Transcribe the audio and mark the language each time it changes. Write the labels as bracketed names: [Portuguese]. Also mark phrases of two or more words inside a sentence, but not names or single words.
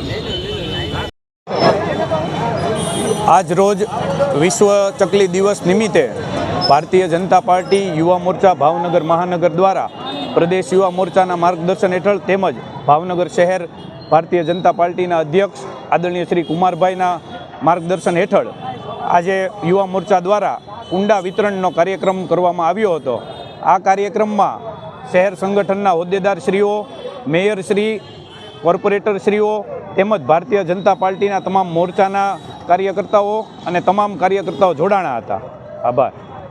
[Gujarati] આજ રોજ વિશ્વ ચકલી દિવસ નિમિત્તે ભારતીય જનતા પાર્ટી યુવા મોરચા ભાવનગર મહાનગર દ્વારા પ્રદેશ યુવા મોરચા માર્ગદર્શન હેઠળ તેમજ ભાવનગર શહેર ભારતીય જનતા પાર્ટી અધ્યક્ષ આદરણીય શ્રી કુમારભાઈ માર્ગદર્શન હેઠળ આજ યુવા મોરચા દ્વારા કુંડા વિતરણનો કાર્યક્રમ કરવામાં આવ્યો હતો। આ કાર્યક્રમમાં શહેર સંગઠનના હોદ્દેદારશ્રીઓ, મેયરશ્રી, કોર્પોરેટરશ્રીઓ તેમજ ભારતીય જનતા પાર્ટીના તમામ મોરચાના કાર્યકર્તાઓ અને તમામ કાર્યકર્તાઓ જોડાણા હતા। આભાર।